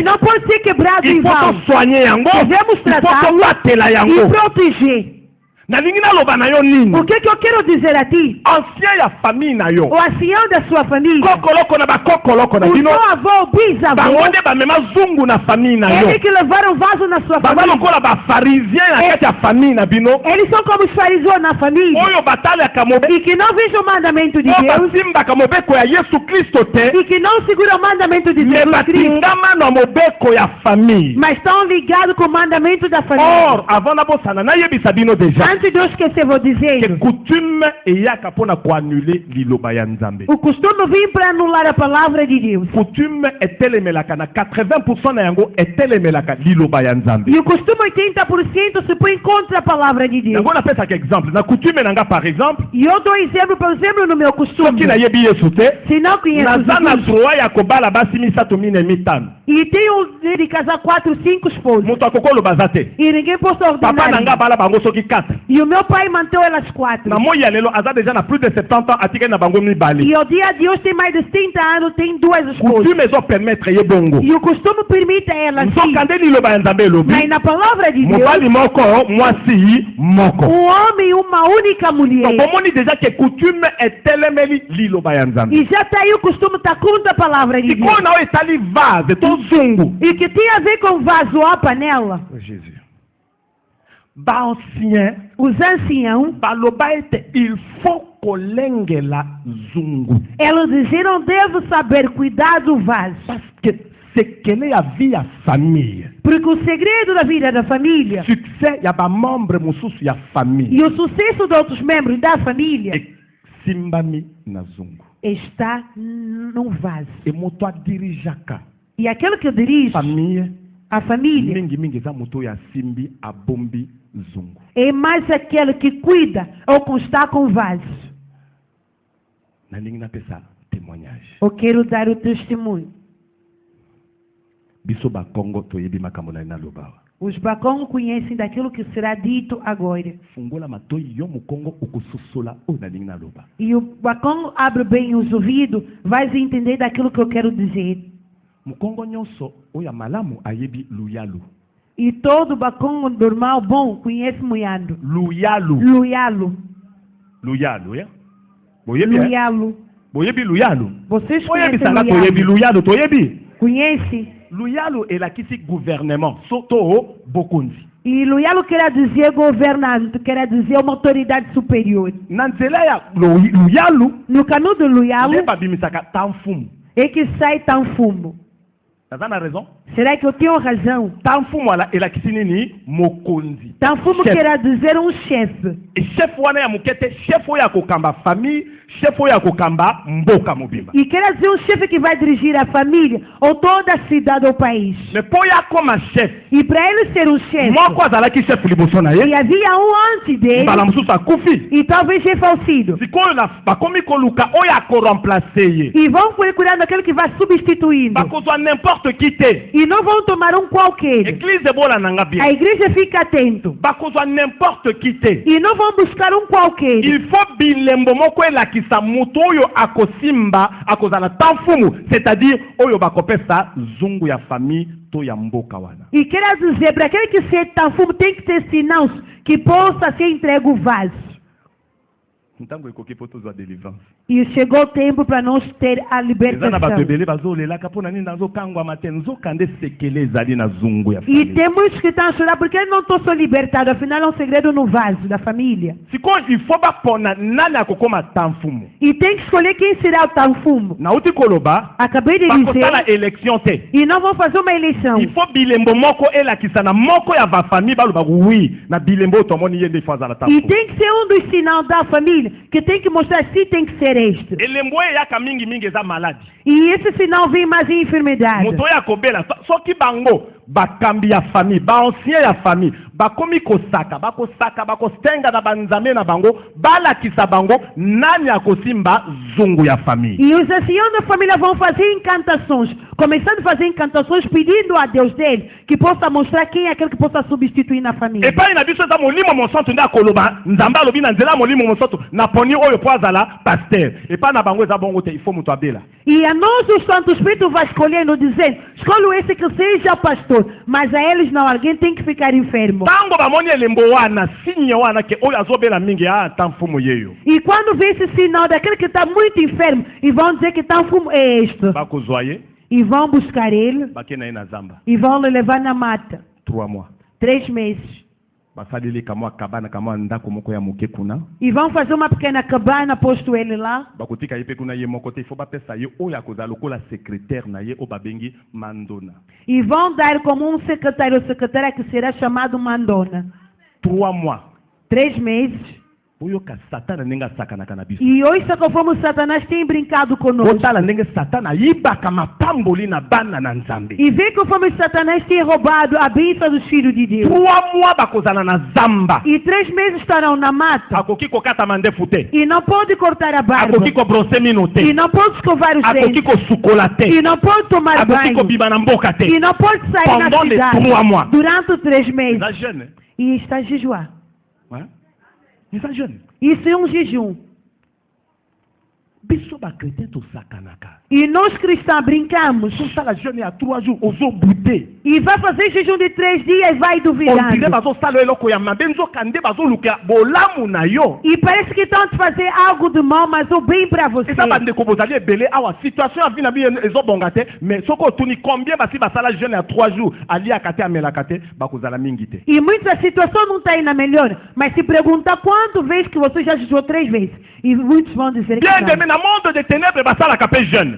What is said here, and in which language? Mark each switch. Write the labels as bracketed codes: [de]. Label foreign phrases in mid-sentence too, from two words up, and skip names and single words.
[pt] E não pode ser quebrado em [fr] il faut [pt] vão. [ln] tosoigne yango [pt] Devemos [fr] il faut [pt] tratar [ln] tobatela [pt] e [ln] yango [pt] proteger. [ln] nalingi naloba na yo nini [pt] O que eu quero dizer a ti? [ln] ancien ya famille na yo [pt] O ancião da sua família, [ln] kokoloko na bakokoloko na [pt] o [ln] bino [pt] seu avô, o bisavô, [ln] bango nde bamema zungu na famille na yo [pt] eles que levaram o vaso na sua [ln] baza [pt] família. [ln] lokola bafarisien na kati ya famille na bino [pt] Eles são como os fariseus na família. [ln] oyo batalaka [pt] E que não vejam o mandamento de [ln] oyo [pt] Deus. [ln] basimbaka mobeko ya yesu kristo te [pt] E que não seguram o mandamento de [ln] me [pt] Jesus Cristo. [ln] batingama na mobeko ya famille [pt] Mas estão ligados com o mandamento da família. [fr] or avant [ln] nabosana nayebisa bino deja [pt] Antes de eu esquecer, vou [ln] ke [pt] dizer. [ln] coutume eyaka mpona koannule liloba ya nzambe [pt] O costume vem para anular a palavra de Deus. [ln] coutume etelemelaka na 80% na yango etelemelaka liloba ya nzambe [pt] E o costume 80% se põe contra a palavra de Deus. [ln] yango napesaka exemple na coutume na nga [fr] par exemple [pt] E eu dou exemplo, por exemplo, no meu costume. [ln] soki nayebi yesu te [pt] Se não conhece [ln] naza na [pt] Jesus, [ln] droit ya kobala basi misato mine mitano [pt] e tenho de casar 4, 5 esposas. [ln] moto akoki oloba aza te [pt] E ninguém pode [ln] papa na [pt] ordenar. [ln] nga abala bango soki 4 [pt] E o meu pai manteve elas 4. [ln] na moi ya lelo aza deja na [fr] plus de 70 ans [ln] atikali na bango mibale [pt] E ao dia de hoje tem mais de 30 anos, tem 2 esposas. [ln] coutume ezopermettre ye bongo [pt] E o costume permite a ela sim. [ln] nzoka nde liloba ya nzambe elobi [pt] Mas na palavra de Deus, [ln] mobali moko mwasi moko [pt] homem e uma única mulher. [ln] donc bomoni deja ke coutume etelemeli liloba ya nzambe [pt] E já está aí o costume, está contra a palavra de Deus. [ln] sikoyo na oyo etali vase to zungu [pt] E que tem a ver com vaso ou a panela. [ln] jésus baancien [pt] Os anciãos, [ln] baloba ete [fr] il faut [ln] kolengela zungu [pt] elas diziam, devo saber cuidar do vaso. [fr] parce que [ln] sekele ya vie ya famille [pt] Porque o segredo da vida da família [ln] succès ya bamembre mosusu ya famille [pt] e o sucesso de outros membros da família [ln] esimbami na zungu [pt] está no vaso. [ln] e moto adirijaka [pt] E aquele que dirige [ln] famille [pt] a família [ln] mingimingi eza moto oyo asimbi abombi zungu [pt] é mais aquele que cuida ou que está com o vaso. [ln] nalingi napesa témoignage. [pt] Eu quero dar o testemunho. [ln] Biso ba Congo toyebi makambo na loba. [pt] Os Bakongo conhecem daquilo que será dito agora. [ln] Fungola matoi yo mu Congo okusosola o na linga loba. [pt] E o Bakongo abre bem os ouvidos, vai entender daquilo que eu quero dizer. [ln] Mu Congo nyonso oya malamu ayebi luyalu. [pt] E todo Bakongo normal, bom, conhece Muyando. [ln] Luyalu. [pt] Luyalo. [ln] Luyalu, ya? Boyebi, [pt] Luyalo. [ln] boyebi luyalu. [pt] Vocês [ln] Boyebi [pt] conhecem [ln] sanga toyebi [pt] Luyalo? [ln] luyalu, toyebi. [pt] Conhece? [ln] Luyalu elakisi gouvernement, soto bokonzi. [pt] E Luyalo quer dizer governante, quer dizer uma autoridade superior. [ln] Na nzela ya luyalu, [pt] No caminho do Luyalo [ln] leba bimisaka tanfumu. [pt] é que sai Tanfumo. [ln] Taza na raison? [pt] Será que eu tenho razão? [ln] Tanfumu ala elakisi nini mokonzi. [pt] Tanfumo [ln] Chef. [pt] quer dizer um chefe. [ln] E chef wana ya mukete, chef oya kokamba famille, chef oya kokamba mboka mobimba. [pt] E quer dizer um chefe que vai dirigir a família ou toda a cidade ou país. [ln] Mais poya como chef, [pt] E para ele ser um chefe, [ln] moko azalaki chef liboso na ye, [pt] e havia um antes dele, [ln] mbala mosusu akufi. [pt] e talvez ele falecido. [ln] Sikoyo na bakomi koluka oyo akoremplace ye. [pt] E vão procurando aquele que vai substituindo. [ln] Bakozwa [fr] n'importe qui [ln] te. [pt] E não vão tomar um qualquer. [ln] Église bola nanga bien. [pt] A igreja fica atento. [ln] Bakozwa [fr] n'importe qui [ln] te. [pt] E não vão buscar um qualquer. [fr] Il faut [ln] bilembo moko elakisa mutu oyo akosimba akozala tanfumu, [fr] c'est-à-dire [ln] oyo bakopesa zungu ya famille to ya mboka wana. [pt] E quer dizer, para aquele que ser Tanfumo tem que ter sinais que possa ser entregue o vaso. [ln] Ntango ekoki po tozwa délivrance. [pt] E chegou o tempo para nós ter a [ln] Eza na bato [pt] libertação. [ln] ebele bazolelaka mpo na nini nazokangwama te nzokande sekele ezali na zungu ya [pt] E [ln] famille. [pt] tem muitos que estão a chorar porque não estão só libertados. Afinal, é um segredo no vaso da família. [ln] Sikoyo [fr] il faut [ln] bapona nani akokoma tanfumu. [pt] E tem que escolher quem será o Tanfumo. [ln] Nauti koloba [pt] Acabei de [ln] bakosala [pt] dizer. [ln] élection te. [pt] E não vão fazer uma eleição. [fr] Il faut [ln] bilembo moko elakisa na moko ya bafamille baloba oui na bilembo tomoni ye nde ifo azala [pt] E [ln] tanfumu. [pt] tem que ser um dos sinais da família que tem que mostrar se tem que ser este. [ln] Elembo eyaka mingi eza maladi. [pt] E esse sinal vem mais em enfermidade. [ln] Moto oyo akobela soki bango bakambi ya famille baancien ya famille bakomi kosaka bakostenga na banzambe na bango balakisa bango nani akosimba zungu ya famille. [pt] E os anciãos da família vão fazer encantações, começando a fazer encantações, pedindo a Deus dele que possa mostrar quem é aquele que possa substituir na família. [ln] epai na biso eza molimo mosantu nde akoloba nzambe alobi na nzela molimo mosantu naponi oyo po azala paster epai na bango eza bongo te [fr] il faut [ln] moto abela. [pt] E a nós o Santo Espírito vai escolhendo, dizendo, escolho esse que seja pastor, mas a eles não, alguém tem que ficar enfermo. [ln] Tango bamoni elembo wana sinye wana ke oyo azobela mingi tanfumu yeyo [pt] E quando vê esse sinal daquele que está muito enfermo, e vão dizer que Tanfumo é este, [ln] bakozwa ye [pt] e vão buscar ele, [ln] bake na ye na zamba [pt] e vão le levar na mata, [ln] 3 mois [pt] 3 meses. [ln] basaleli kamwa kabana kamwa ndako moko ya moke kuna [pt] E vão fazer uma pequena cabana, posto ele lá, [ln] bakotika ye mpe kuna ye moko te [fr] il faut [ln] bapesa ye oyo akozala lokola secrétaire na ye oyo babengi mandona [pt] e vão dar como um secretário ou secretária que será chamado Mandona. [ln] 3 mois [pt] 3 meses. [ln] oyoka satana ndenge asakanaka na biso [pt] E hoje, como Satanás tem brincado conosco. [ln] otala ndenge satana ayibaka mapamboli na bana na nzambe [pt] E vê como Satanás tem roubado a bênção dos filhos de Deus. [ln] 3 mois bakozala na zamba [pt] E 3 meses estarão na mata. [ln] akoki kokatama ndefu te [pt] E não pode cortar a barba. [ln] akoki kobrose mino te [pt] E não pode escovar os [ln] akoki [pt] dentes. [ln] kosukola te [pt] E não pode tomar [ln] akoki [pt] banho. [ln] kobima na mboka te [pt] E não pode sair na [fr] pendant les [pt] cidade [ln] 3 mois [pt] durante 3 meses. [ln] eza jeune [pt] E está a jejuar. [ln] eza jeune [pt] Isso é um jejum. [ln] biso bakretien tosakanaka [pt] E nós cristãos brincamos. [ln] tosala jeune ya 3 jours ozobute [pt] E vai fazer jejum de 3 dias e vai [ln] ondire [pt] duvidando. [ln] bazosala eloko ya mabe nzoka nde bazoluka bolamu na yo [pt] E parece que estão a fazer algo de mal, mas o bem para você. [ln] eza bandeko bozali ebele awa situation ya vi na biso ezobonga te mais soki otuni combien basi basala jeune ya 3 jours aliaka te amelaka te bakozala mingi te [pt] E muitas situações não está indo melhor. Mas se perguntar quantas vezes que você já jejuou 3 vezes. E muitos vão dizer que [ln] bien [pt] não. [ln] aimé na [fr] monde de ténèbres [ln] basalaka mpe jeune